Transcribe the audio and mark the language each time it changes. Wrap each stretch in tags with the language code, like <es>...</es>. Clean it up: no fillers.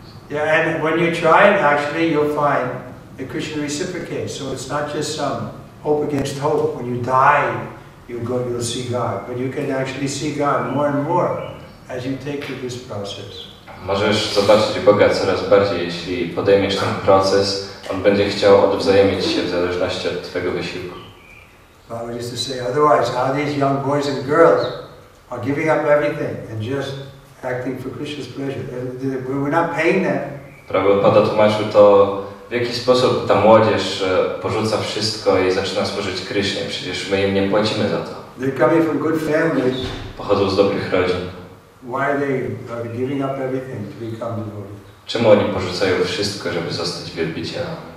<en>Yeah, and when you try it, actually, you'll find that Krishna reciprocates. So it's not just some hope against hope. When you die, you'll see God. But you can actually see God more and more as you take to this process.</en> <pl>Możesz zobaczyć Boga coraz bardziej, jeśli podejmiesz ten proces. On będzie chciał odwzajemnić się w zależności od twojego wysiłku.</pl> <en>Baba used to say, otherwise, how these young boys and girls are giving up everything and just acting for Krishna's pleasure. We're not paying them.</en> <pl>Prabhupada tłumaczył to, w jaki sposób ta młodzież porzuca wszystko i zaczyna służyć Krysznie. Przecież my im nie płacimy za to.</pl> <en>They're coming from good families.</en> <pl>Pochodzą z dobrych rodzin.</pl> <en>Why are they giving up everything to become devotees?</en> <pl>Czemu oni porzucają wszystko, żeby zostać wielbicielami?</pl>